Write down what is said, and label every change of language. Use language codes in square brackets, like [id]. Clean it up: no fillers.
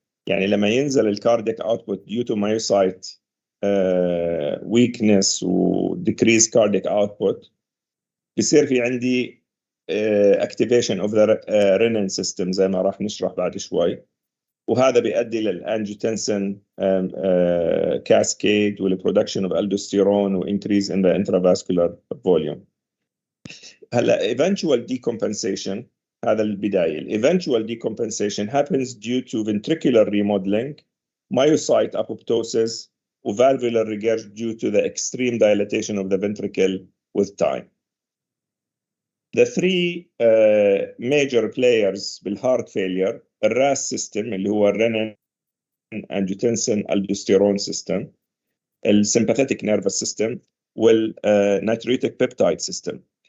[ar] يعني لما ينزل [en] الكاردياك output due to myocyte weakness و decrease cardiac output [ar] بيصير في عندي [en] activation of the renin system [ar] زي ما راح نشرح بعد شوي، وهذا بيؤدي [en] للانجيوتنسين cascade والproduction of aldosterone و increase in the intravascular volume. [ar] هلا [en] eventual decompensation [ar] هذا البداية. [en] eventual decompensation happens due to ventricular remodeling, myocyte apoptosis و valvular regurg due to the extreme dilatation of the ventricle with time. The three major players بالheart failure الRAS system [ar] اللي هو [en] renin angiotensin aldosterone system، الsympathetic nervous system، والnatriuretic peptide system.